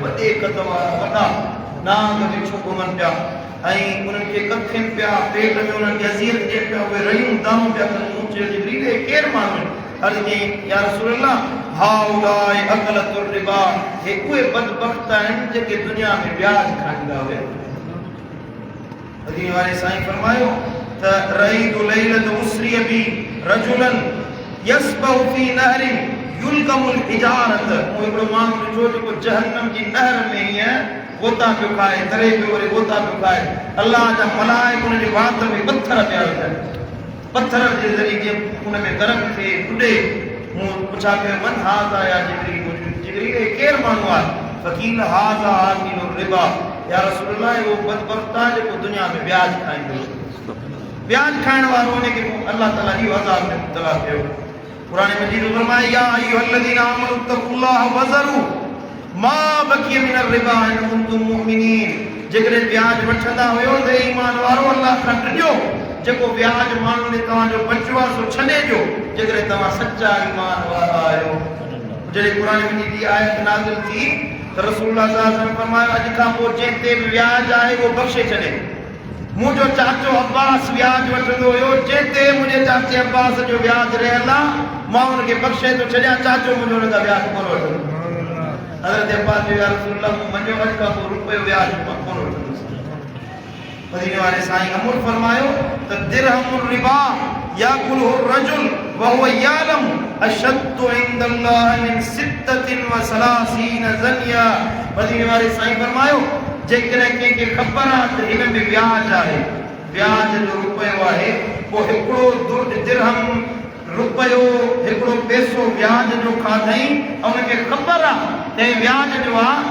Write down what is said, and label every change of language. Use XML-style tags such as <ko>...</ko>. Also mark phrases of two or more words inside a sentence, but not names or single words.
<sd>वॾे कद वारा वॾा नांग विछूं घुमनि पिया ऐं उन्हनि खे कखनि पिया, पेट में उन्हनि खे अज़ियत ॾियनि पिया, उहे रहियूं दाम पिया कनि। मूं चयो जिब्रील केरु माण्हू आहिनि? अर्ज़ु कई</sd> <ar>يا رسول الله هؤلاء أكلة الربا,</ar> <sd>हे उहे बदबख्त आहिनि जेके दुनिया में ब्याज खाईंदा हुया। मदीने वारे साईं फरमायो त</sd> <ar>رأيت ليلة أسري بي رجلا يسبح في نهر يلقم الحجارة.</ar> <sd>मूं हिकिड़ो माण्हू ॾिठो जेको जहन्नम जी नहर में हीअं गोता पियो खाए, तरे पियो वरी गोता पियो खाए। अल्लाह जा मलाइक उन जे वात में पत्थर पिया विझनि, पत्थर जे ज़रिए उन में गरम थिए उॾे। मूं पुछा कयो</sd> <ar>من هذا يا جبريل,</ar> <sd>जिब्रील केरु माण्हू आहे?</sd> <ar>فقيل هذا آكل الربا, يا رسول الله</ar> <sd>वो बदबख्त आहे जेको दुनिया में ब्याज खाईंदो। ब्याज खाइण वारो उनखे अल्लाह ताला इहो अज़ाब में मुबतला कयो। क़ुरान मजीद में फरमाया</sd> <ar>يا أيها الذين آمنوا اتقوا الله وذروا ما بقي من الربا إن كنتم مؤمنين.</ar> <sd>जेकॾहिं ब्याज वठंदा हुयो त ईमान वारो अल्लाह खां टिजो, जेको ब्याज माण्हू ने तव्हांजो बचियो आहे सो छॾे ॾियो, जेकॾहिं तव्हां सचा ईमान वारा आहियो। जॾहिं क़ुरान मजीद जी आयत नाज़िल थी त रसूलुल्लाह</sd> <ar>صلى الله عليه وسلم</ar> <sd>फरमायो अॼु खां पोइ जंहिं ते बि ब्याज आहे उहो बख़्शे छॾे। मुंहिंजो चाचो अब्बास ब्याज वठंदो हुयो, जंहिं ते मुंहिंजे चाचे अब्बास जो ब्याज रहियल आहे मां हुनखे बख़्शे थो छॾियां, चाचो मुंहिंजो हुन खां ब्याज कोन वठंदो। हज़रत अब्बास जो</sd> <ar>يا رسول الله</ar> <sd>मूं मञियो अॼु खां पोइ रुपयो ब्याज कोन वठंदुसि। मदीने वारे साईं अमर फरमायो त</sd> <ar>درهم الربا يأكله رجل وهو يعلم أشد عند الله من ستة وثلاثين زنية.</ar> <sd>मदीने वारे साईं फरमायो जेकॾहिं कंहिंखे ख़बर आहे त हिन में ब्याज आहे, ब्याज जो रुपयो आहे, पोइ हिकिड़ो दिरहम रुपयो हिकिड़ो पैसो व्याज जो खाधई ऐं उनखे ख़बर आहे त व्याज जो आहे।</sd>